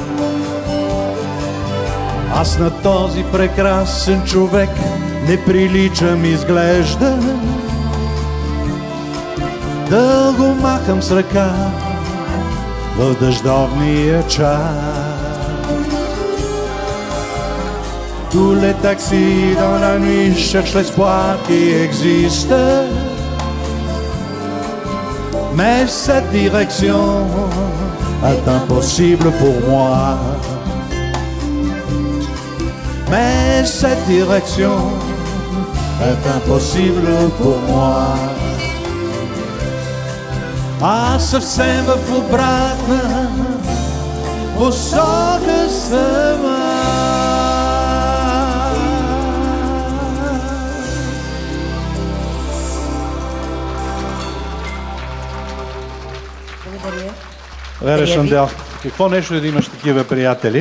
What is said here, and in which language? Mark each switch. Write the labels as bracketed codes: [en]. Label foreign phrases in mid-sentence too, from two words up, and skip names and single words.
[bg] Аз на този прекрасен човек не приличам, изглежда. Дълго махам с ръка в дъждовния час. [fr] Tous les taxis dans la nuit cherchent l'espoir qui existe, mais cette direction est impossible pour moi. Mais cette direction est impossible pour moi. [bg] Аз съвсем в обратна посока сама. Вера Шандел, какво нещо е да имаш такива приятели?